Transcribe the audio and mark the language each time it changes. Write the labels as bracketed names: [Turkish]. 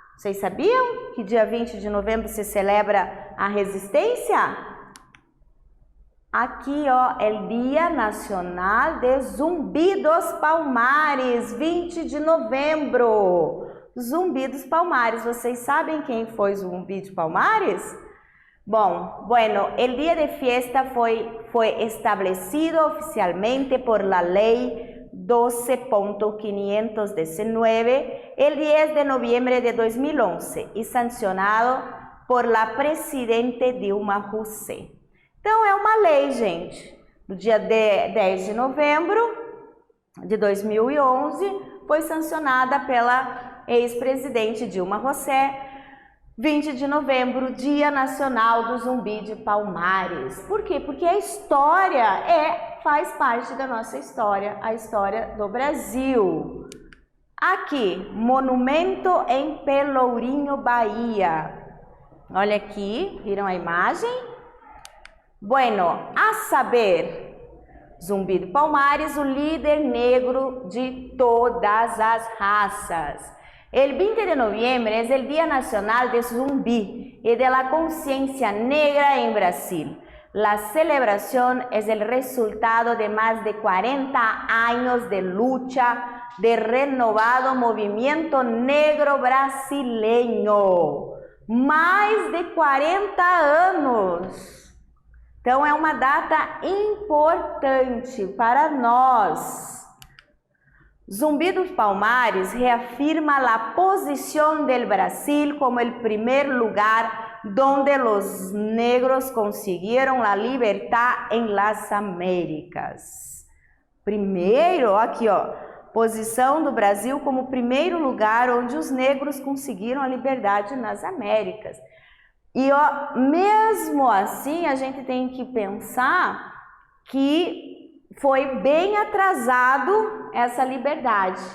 [Portuguese] Vocês sabiam que dia 20 de novembro se celebra a resistência? Aqui, ó, é o Dia Nacional de Zumbi dos Palmares, 20 de novembro. Zumbi dos Palmares. Vocês sabem quem foi Zumbi de Palmares? [Spanish] Bom, el día de fiesta fue establecido oficialmente por la ley 12.519 el 10 de noviembre de 2011 y sancionado por la presidente Dilma Rousseff. [Portuguese] Então, é uma lei, gente. No dia 10 de novembro de 2011, foi sancionada pela ex-presidente Dilma Rousseff. 20 de novembro, Dia Nacional do Zumbi de Palmares. Por quê? Porque a história faz parte da nossa história, a história do Brasil. Aqui, monumento em Pelourinho, Bahia. Olha aqui, viram a imagem? A saber, Zumbi de Palmares, o líder negro de todas as raças. [Spanish] El 20 de noviembre es el Día Nacional de Zumbi y de la Conciencia Negra en Brasil. La celebración es el resultado de más de 40 años de lucha de renovado movimiento negro brasileño. [Portuguese] Mais de 40 anos. Então é uma data importante para nós. [Spanish] Zumbi dos Palmares reafirma la posición del Brasil como el primer lugar donde los negros consiguieron la libertad en las Américas. [Portuguese] Primeiro, aqui ó, posição do Brasil como o primeiro lugar onde os negros conseguiram a liberdade nas Américas. E ó, mesmo assim a gente tem que pensar que foi bem atrasado essa liberdade.